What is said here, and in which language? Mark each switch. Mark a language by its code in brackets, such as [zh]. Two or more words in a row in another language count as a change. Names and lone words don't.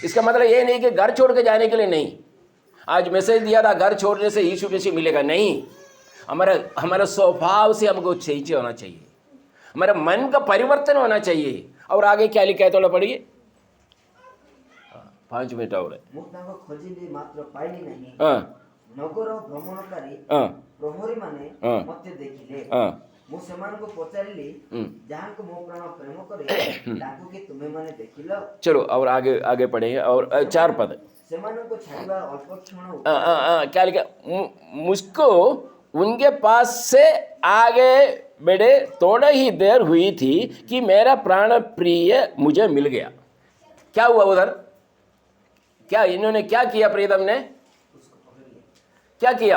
[hi] इसका मतलब ये नहीं कि घर छोड़ के जाने के लिए नहीं। आज मैसेज दिया था घर छोड़ने से यीशु मसीह मिलेगा, नहीं। हमारा स्वभाव से हमको चाहिए होना चाहिए, हमारे मन का परिवर्तन होना चाहिए। और आगे क्या लिखा है थोड़ा पढ़िए। 5 मिनट और है। [or] ମୁଁ ତାଙ୍କୁ ଖୋଜିଲି ମାତ୍ର ପାଇଲି ନାହିଁ। [hi] हाँ [or] ନଗର ଭ୍ରମଣକାରୀ [hi] हाँ [or] ପ୍ରହରୀମାନେ ହଁ। ମୋତେ ଦେଖିଲେ। [hi] हाँ [or] ମୁଁ ସେମାନଙ୍କୁ ପଚାରିଲି, हम्म। ଯାହାଙ୍କୁ ମୋ ପ୍ରାଣ ପ୍ରେମ କରେ ତାଙ୍କୁ କି ତୁମେମାନେ ଦେଖିଲ? [hi] चलो और आगे आगे पढ़ेंगे। और 4 पद। [or] ସେମାନଙ୍କୁ ଛାଡ଼ିବା ଅଳ୍ପ କ୍ଷଣ [hi] क्या लिखा? मुझको उनके पास से आगे बढ़े थोड़ा ही देर हुई थी कि मेरा प्राण प्रिय मुझे मिल गया। क्या हुआ उधर? क्या इन्होंने क्या किया? प्रीतम ने क्या किया?